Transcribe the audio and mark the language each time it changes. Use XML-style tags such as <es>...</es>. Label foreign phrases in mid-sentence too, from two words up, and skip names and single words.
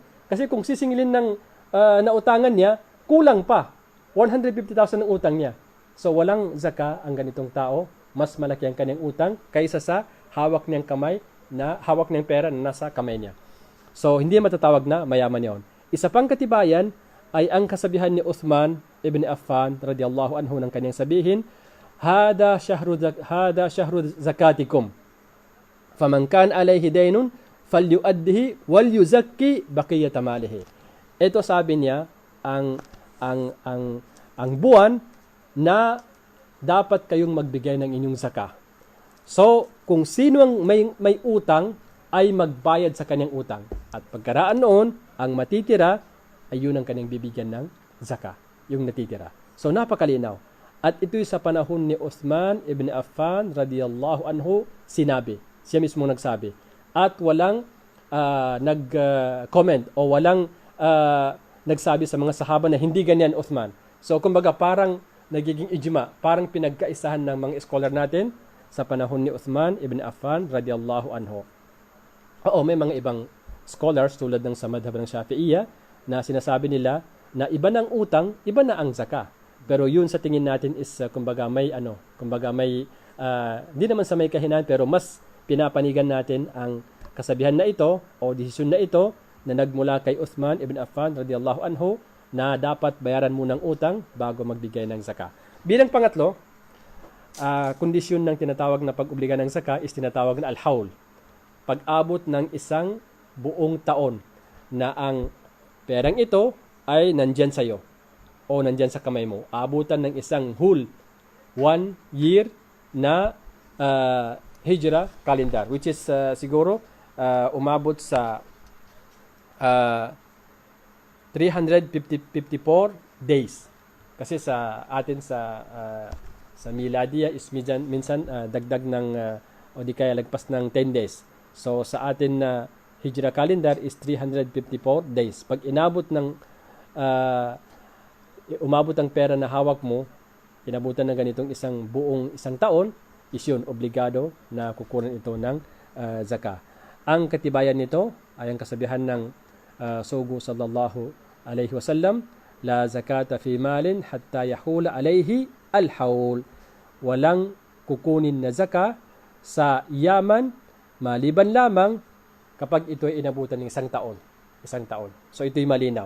<tl>Kasi kung sisingilin ng nautangan niya, kulang pa. 150,000 ang utang niya. So, walang zakah ang ganitong tao. Mas malaki ang kanyang utang kaysa sa hawak niyang pera na nasa kamay niya. So, hindi matatawag na mayaman yon. Isa pang katibayan ay ang kasabihan ni Uthman ibn Affan</tl> <ar>رضي الله عنه</ar> <tl>ng kanyang sabihin,</tl> <ar>هذا شهر زكاتكم. فمن كان عليه دين فليؤده وليزك بقية ماله.</ar> <tl>Ito sabi niya ang buwan na dapat kayong magbigay ng inyong zakah. So, kung sino ang may utang, ay magbayad sa kanyang utang. At pagkaraan noon, ang matitira ay yun ang kanyang bibigyan ng zaka, yung natitira. So napakalinaw. At ito'y sa panahon ni Uthman ibn Affan</tl> <ar>رضي الله عنه</ar> <tl>sinabi. Siya mismo nagsabi. At walang nag-comment o walang nagsabi sa mga sahaba na hindi ganyan Uthman. So kumbaga parang nagiging ijma, parang pinagkaisahan ng mga scholar natin sa panahon ni Uthman ibn Affan</tl> <ar>رضي الله عنه.</ar> <tl>Oo, may mga ibang scholars tulad ng sa madhab ng Shafi'iyya na sinasabi nila na iba ng utang, iba na ang zaka. Pero yun sa tingin natin is kumbaga may hindi naman sa may kahinaan pero mas pinapanigan natin ang kasabihan na ito o desisyon na ito na nagmula kay Uthman ibn Affan</tl> <ar>رضي الله عنه</ar> <tl>na dapat bayaran mo ng utang bago magbigay ng zaka. Bilang pangatlo, kondisyon ng tinatawag na pag-obliga ng zaka is tinatawag na al-hawl. Pag-abot ng isang buong taon na ang perang ito ay nandyan sa iyo o nandyan sa kamay mo. Abutan ng isang whole 1 year na</tl> <en>hijra calendar,</en> <tl>which is siguro umabot sa 354 days. Kasi sa atin sa miladiya is minsan dagdag ng o di kaya lagpas ng 10 days. So sa atin na</tl> <en>hijra calendar</en> <tl>is 354 days. Pag umabot ang pera na hawak mo, inabutan ng ganitong isang taon, is yun, obligado na kukunan ito ng zaka. Ang katibayan nito ay ang kasabihan ng Sugo</tl> <ar>صلى الله عليه وسلم, لا زكاة في مال حتى يحول عليه الحول.</ar> <tl>Walang kukunin na zaka sa yaman maliban lamang kapag ito ay inabutan ng isang taon. So ito'y malinaw.</tl>